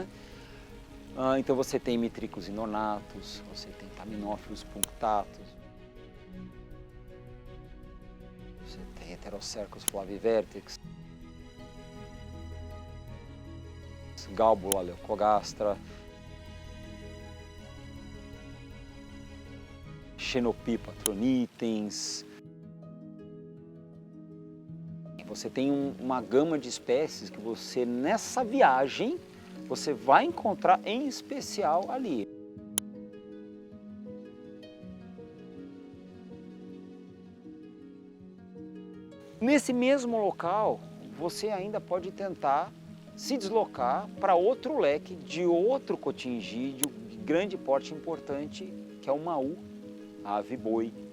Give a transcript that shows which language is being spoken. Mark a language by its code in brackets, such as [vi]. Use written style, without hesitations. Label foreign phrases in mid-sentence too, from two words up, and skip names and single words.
[pt] Então você tem mitricos inonatos, você tem taminófilos punctatus, você tem heterocercos flavivertex, Gálbula leucogastra, Xenopipa tronitens. Você tem uma gama de espécies que você, nessa viagem, você vai encontrar em especial ali. Nesse mesmo local, você ainda pode tentar se deslocar para outro leque de outro cotingídeo de grande porte importante, que é o maú, a ave-boi.